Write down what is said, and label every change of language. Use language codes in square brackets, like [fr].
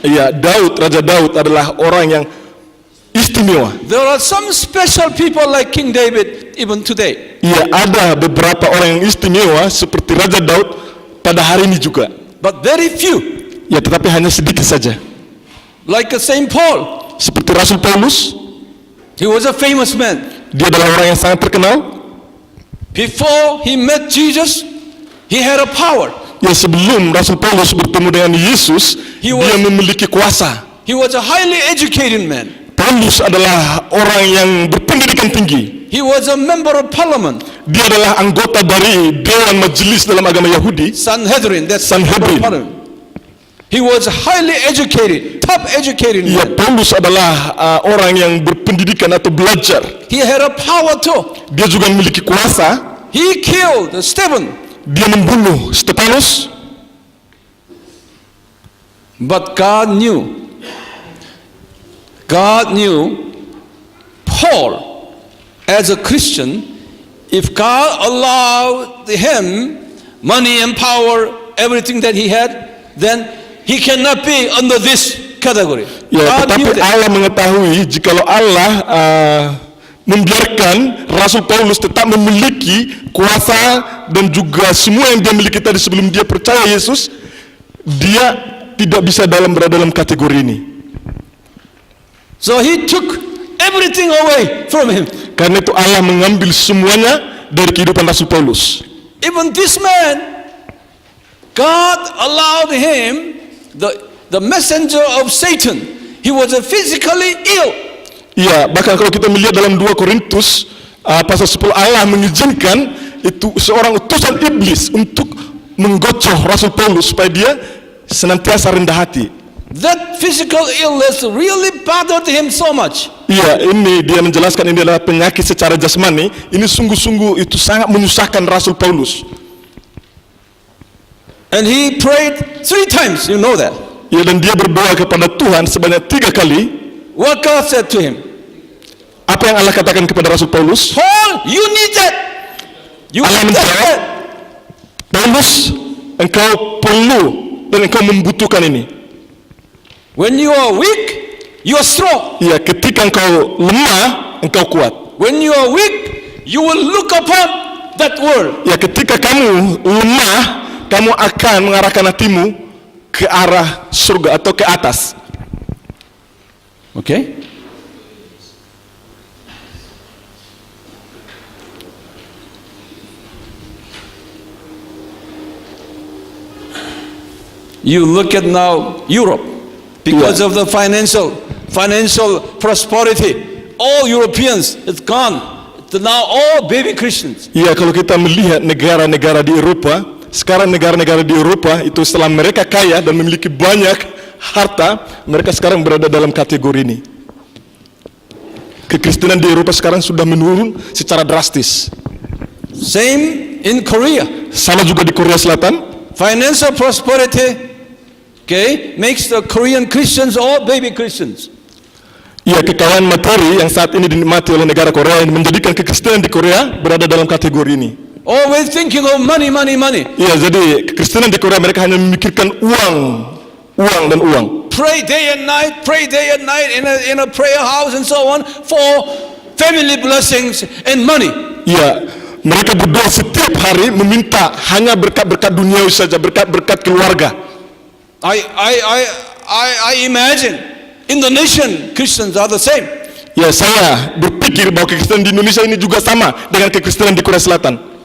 [id] Iya, Raja Daud adalah orang yang istimewa. [en] There are some special people like King David even today. [id] Iya, ada beberapa orang yang istimewa seperti Raja Daud pada hari ini juga. [en] But very few. [id] Ya, tetapi hanya sedikit saja. [en] Like Saint Paul. [id] Seperti Rasul Paulus, [en] He was a famous man. [id] dia adalah orang yang sangat terkenal. [en] Before he met Jesus, he had a power. [id] Ya, sebelum Rasul Paulus bertemu dengan Yesus, dia memiliki kuasa. [en] He was a highly educated man. [id] Paulus adalah orang yang berpendidikan tinggi. [en] He was a member of parliament. [id] Dia adalah anggota dari Dewan Majelis dalam agama Yahudi. [en] Sanhedrin, that's [id] Sanhedrin. [en] parliament. He was highly educated, top educated [id] Ya, [en] man. [id] Paulus adalah orang yang berpendidikan atau belajar. [en] He had a power too. [id] Dia juga memiliki kuasa. [en] He killed Stephen. [id] Dia membunuh Stefanus. [en] But God knew Paul as a Christian, if God allowed him money and power, everything that he had, then he cannot be under this category. [id] Ya, [en] God knew [id] tetapi [en] that. [id] Allah mengetahui jikalau Allah membiarkan Rasul Paulus tetap memiliki kuasa dan juga semua yang dia miliki tadi sebelum dia percaya Yesus, dia tidak bisa berada dalam kategori ini. [en] So he took everything away from him. [id] Karena itu Allah mengambil semuanya dari kehidupan Rasul Paulus. [en] Even this man, God allowed him, the messenger of Satan, he was physically ill. [id] Iya, bahkan kalau kita melihat dalam 2 Korintus pasal 10, Allah mengizinkan itu seorang utusan iblis untuk menggocoh Rasul Paulus supaya dia senantiasa rendah hati. That physical illness really bothered him so much. Iya, ini dia menjelaskan ini adalah penyakit secara jasmani. Ini sungguh-sungguh itu sangat menyusahkan Rasul Paulus. [en] And he prayed 3 times, you know that. [id] Ya, dan dia berdoa kepada Tuhan sebanyak 3 kali. [en] What God said to him? [id] Apa yang Allah katakan kepada Rasul Paulus? [en] Paul, you need that. You [id] Allah [en] need [id] menjawab, [en] that. [id] Paulus, engkau perlu dan engkau membutuhkan ini. [en] When you are weak, you are strong. [id] Ya, ketika engkau lemah, engkau kuat. [en] When you are weak, you will look upon that world. [id] Ya, ketika kamu lemah, kamu akan mengarahkan hatimu ke arah surga atau ke atas. [en] Okay? You look at now Europe, because of the financial prosperity, all Europeans, it's gone. It's now all baby Christians. [id] Ya, kalau kita melihat negara-negara di Eropa, sekarang negara-negara di Eropa itu setelah mereka kaya dan memiliki banyak harta, mereka sekarang berada dalam kategori ini. Kekristenan di Eropa sekarang sudah menurun secara drastis. [en] Same in Korea. [id] Sama juga di Korea Selatan. [en] Financial prosperity, okay, makes the Korean Christians all baby Christians. [id] Ya, kekayaan materi yang saat ini dinikmati oleh negara Korea yang menjadikan kekristenan di Korea berada dalam kategori ini. [en] Always thinking of money, money, money. [id] Ya, jadi kekristenan di Korea mereka hanya memikirkan uang, uang dan uang. [en] Pray day and night in a prayer house and so on for family blessings and money. [id] Ya, mereka berdoa setiap hari meminta hanya berkat-berkat duniawi saja, berkat-berkat keluarga. [en] I imagine Indonesian Christians are the same. [id] Ya, saya berpikir bahwa kekristenan di Indonesia ini juga sama dengan kekristenan di Korea Selatan.